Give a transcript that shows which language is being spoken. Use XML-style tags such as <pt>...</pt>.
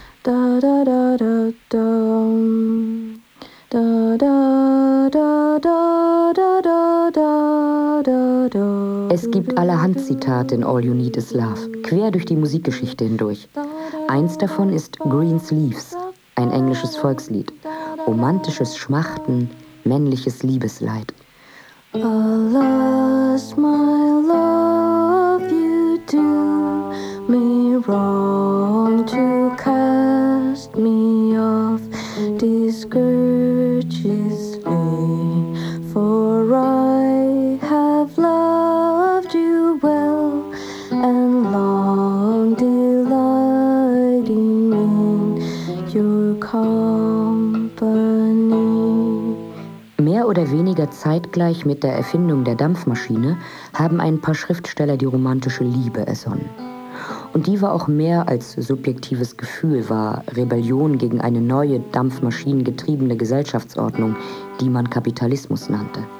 <de>Da, da, da, da, da. Da da da da da da da da da. Es gibt allerhand Zitate in All You Need Is Love, quer durch die Musikgeschichte hindurch. Eins davon ist Green's Leaves, ein englisches Volkslied. Romantisches Schmachten, männliches Liebesleid.</de> <en>Alas, my love, you do me wrong to cast me off discourteously, for I have loved you well and long, delighting in your company.</en> <de>Mehr oder weniger zeitgleich mit der Erfindung der Dampfmaschine haben ein paar Schriftsteller die romantische Liebe ersonnen. Und die war auch mehr als subjektives Gefühl, war Rebellion gegen eine neue, dampfmaschinengetriebene Gesellschaftsordnung, die man Kapitalismus nannte.</de>